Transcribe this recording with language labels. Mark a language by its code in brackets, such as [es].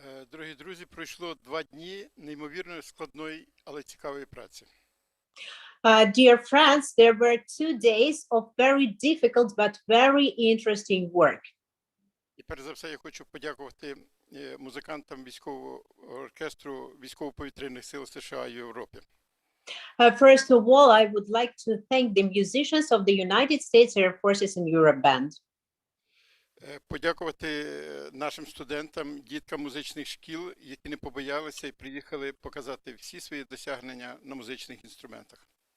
[uk] Дорогі друзі, пройшло 2 дні неймовірно складної, але цікавої праці. [en] Dear friends, there were 2 days of very difficult but very interesting work. [uk] І перш за все я хочу подякувати музикантам військового оркестру військово-повітряних сил США і Європи. [en] First of all, I would like to thank the musicians of the United States Air Forces and Europe Band. [uk] Подякувати нашим студентам, діткам музичних шкіл, які не побоялися і приїхали показати всі свої досягнення на музичних інструментах.